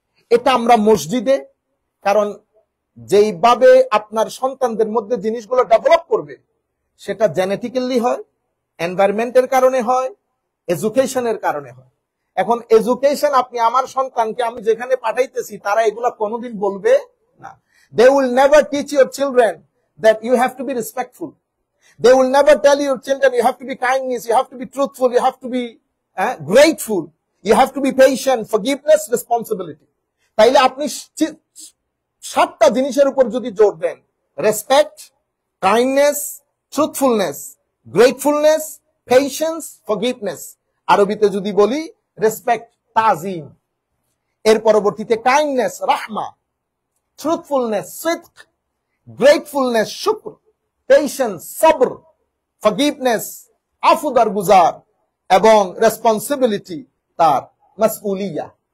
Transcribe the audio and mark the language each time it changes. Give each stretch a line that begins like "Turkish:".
Bangla: এটা আমরা মসজিদে, কারণ যেইভাবে আপনার সন্তানদের মধ্যে জিনিসগুলো ডেভেলপ করবে সেটা জেনেটিক্যালি হয়, এনভায়রনমেন্টের কারণে হয়, এডুকেশনের কারণে হয়। এখন এডুকেশন, আপনি আমার সন্তানকে আমি যেখানে পাঠাইতেছি তারা এগুলা কোনোদিন বলবে না।
English: They will never teach your children that you have to be respectful. They will never tell your children you have to be kindness, you have to be truthful, you have to be grateful, you have to be patient, forgiveness, responsibility.
Bangla: তাইলে আপনি 7টা জিনিসের উপর যদি জোর দেন, respect, kindness, truthfulness, gratefulness, patience, forgiveness. আরবিতে যদি বলি respect তাজিম, এর পরবর্তীতে কাইন্ডনেস রাহমা, ট্রুথফুলনেস সিদক, গ্রেটফুলনেস শুকর, পেশেন্স সবর, ফরগিভনেস আফুদার গুজার, এবং রেসপন্সিবিলিটি তার মাসউলিয়া।